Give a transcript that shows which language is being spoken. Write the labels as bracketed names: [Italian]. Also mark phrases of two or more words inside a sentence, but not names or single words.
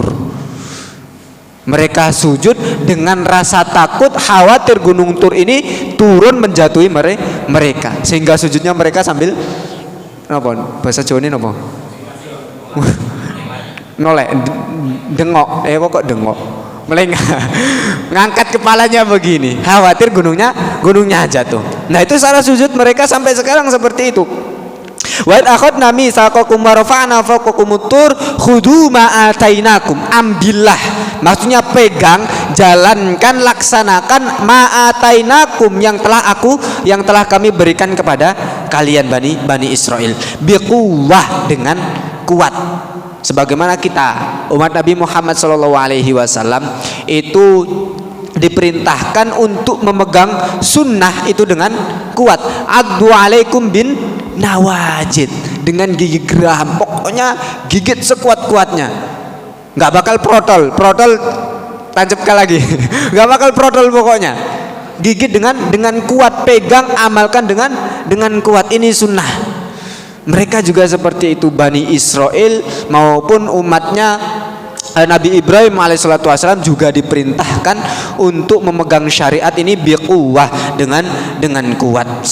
[Indonesian] Mereka sujud dengan rasa takut, khawatir gunung Tur ini turun menjatuhi mereka, sehingga sujudnya mereka sambil napa? Bahasa Jawa ini napa? [Javanese] Nolek, dengok, kok dengok, [Indonesian] melengah, ngangkat kepalanya begini, khawatir gunungnya jatuh. Nah, itu cara sujud mereka sampai sekarang seperti itu. [Arabic] وأخذنا ميثاقكم ورفعنا فوقكم الطور خذوا ما آتيناكم, [Indonesian] ambillah, maksudnya pegang, jalankan, laksanakan [Arabic] ما آتيناكم, [Indonesian] yang telah kami berikan kepada kalian Bani Israel, biquwwah, dengan kuat. Sebagaimana kita umat Nabi Muhammad SAW itu diperintahkan untuk memegang sunnah itu dengan kuat. [Arabic] عضوا عليكم بالنواجذ, [Indonesian] dengan gigi geraham, pokoknya gigit sekuat-kuatnya, nggak bakal protol tancapkan lagi, nggak bakal protol, pokoknya gigit dengan kuat, pegang, amalkan dengan kuat. Ini sunnah. Mereka juga seperti itu, Bani Israel maupun umatnya Nabi Ibrahim alaihissalam juga diperintahkan untuk memegang syariat ini biquwah, dengan kuat.